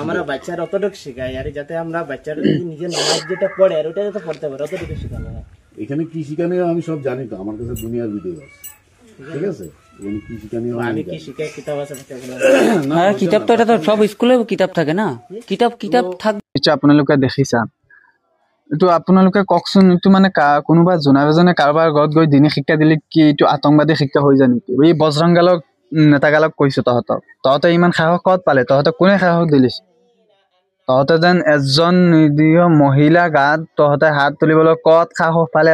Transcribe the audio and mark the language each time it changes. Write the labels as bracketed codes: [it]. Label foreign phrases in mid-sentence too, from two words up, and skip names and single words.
[bn] আমরা বাচ্চার অতটুকু শেখাই আর যাতে আমরা বাচ্চারা নিজে নামাজ যেটা পড়ে আর ওটা যাতে পড়তে পারে অতটুকু শেখানো হয়। এখানে কি শিখানো আমি সব জানি, তো আমার কাছে দুনিয়ার ভিডিও আছে, ঠিক আছে? এখানে কি শিখানো আমি কি শিখাই কিতাব আছে আর কিতাব তো এটা তো সব স্কুলে কিতাব থাকে না, কিতাব থাকে। [as] এইটো আপোনালোকে দেখিছা, এইটো আপোনালোকে কওকচোন, এইটো মানে কোনোবা জোনাবেজনে কাৰোবাৰ ঘৰত গৈ দিনী শিক্ষা দিলে কি এইটো আতংকবাদী শিক্ষা হৈ যায় নেকি? এই বজৰংগালক নেতাগালক কৈছোঁ তহঁতে ইমান সাহস ক'ত পালে? তহঁতে কোনে সাহস দিলিছ? তহঁতে যেন এজন নিৰীহ মহিলা গাত তহঁতে হাত তুলিবলৈ ক'ত সাহস পালে?